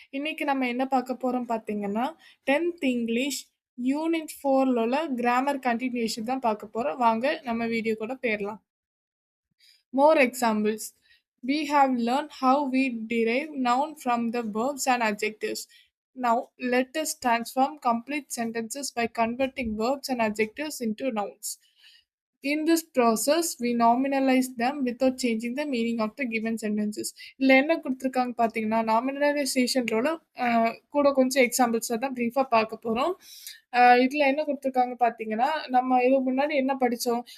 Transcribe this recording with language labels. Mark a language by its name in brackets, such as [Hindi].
[Tamil] இன்னைக்கு நம்ம என்ன பார்க்க போறோம் பார்த்தீங்கன்னா, 10th இங்கிலீஷ் யூனிட் 4ல உள்ள கிராமர் கன்டினியூஷன் தான் பார்க்க போறோம். வாங்க நம்ம வீடியோக்குள்ள போயிரலாம். [English] More examples. We have learned how we derive noun from the verbs and adjectives. Now, let us transform complete sentences by converting verbs and adjectives into nouns. In this process, we nominalize them without changing the meaning of the given sentences. [Tamil] இதில என்ன குடுத்துருக்காங்க பார்த்தீங்கன்னா, நாமினலைசேஷன்றோட கூட கொஞ்சம் எக்ஸாம்பிள்ஸ தான் பிரீஃபா பார்க்க போறோம். இதில என்ன குடுத்துருக்காங்க பார்த்தீங்கன்னா, நம்ம இதுக்கு முன்னாடி என்ன படிச்சோம்?